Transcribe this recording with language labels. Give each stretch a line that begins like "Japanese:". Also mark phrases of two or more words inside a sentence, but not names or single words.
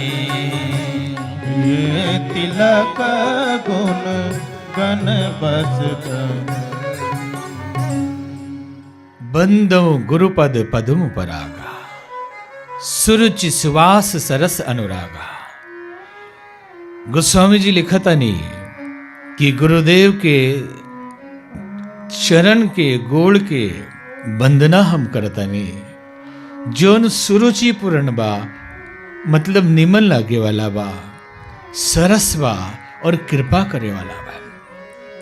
Awadhi: ये तिलक गुण गण बस करनी। बंदो गुरुपद पदुम परागा, सुरुचि सुवास सरस अनुरागा।
Bhojpuri: गोस्वामी जी लिखतनी कि गुरुदेव के चरण के गोड़ के वंदना हम करतनी, जोन सुरुचि पूर्ण बा, मतलब निमन लागे वाला बा, सरस बा और कृपा करे वाला बा।